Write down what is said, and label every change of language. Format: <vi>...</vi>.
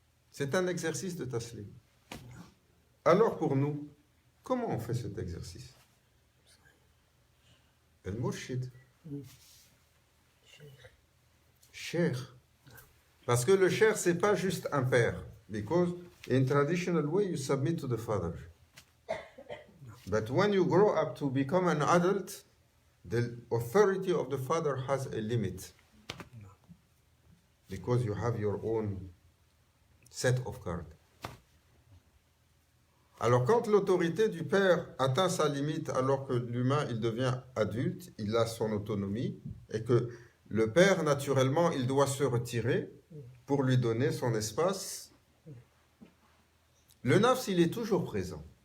<fr>C'est un exercice de taslim. Alors pour nous, comment on fait cet exercice?</fr> <ar>El-Murshid.</ar> <fr>Cheikh. Parce que le cheikh, c'est pas juste un père.</fr> <en>Because in traditional way, you submit to the father. But when you grow up to become an adult, the authority of the father has a limit. Because you have your own set of cards.</en> <fr>Alors quand l'autorité du père atteint sa limite alors que l'humain il devient adulte, il a son autonomie et que le père naturellement il doit se retirer pour lui donner son espace, le nafs il est toujours présent.</fr>